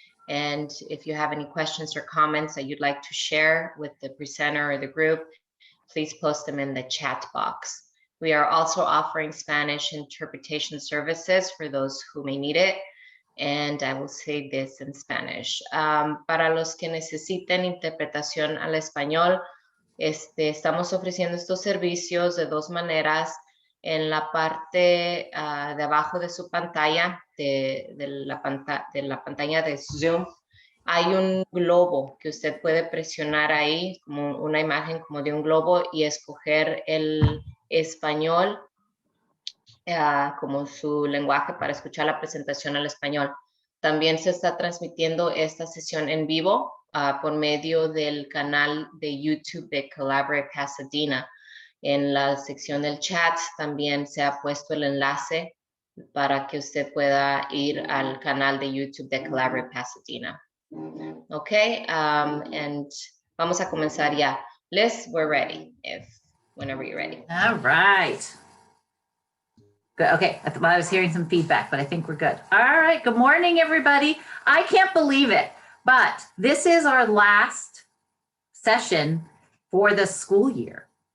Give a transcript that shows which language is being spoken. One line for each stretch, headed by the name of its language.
English: And if you have any questions or comments that you'd like to share with the presenter or the group, please post them in the chat box. We are also offering Spanish interpretation services for those who may need it. And I will say this in Spanish.
Spanish: Para los que necesiten interpretación al español, estamos ofreciendo estos servicios de dos maneras. En la parte de abajo de su pantalla, de la pantalla de Zoom, hay un globo que usted puede presionar ahí, como una imagen como de un globo, y escoger el español como su lenguaje para escuchar la presentación al español. También se está transmitiendo esta sesión en vivo por medio del canal de YouTube de Collaborate Pasadena. En la sección del chat también se ha puesto el enlace para que usted pueda ir al canal de YouTube de Collaborate Pasadena. Okay, and vamos a comenzar ya.
English: Liz, we're ready, whenever you're ready. All right. Good. Okay, I thought I was hearing some feedback, but I think we're good. All right, good morning, everybody. I can't believe it, but this is our last session for the school year.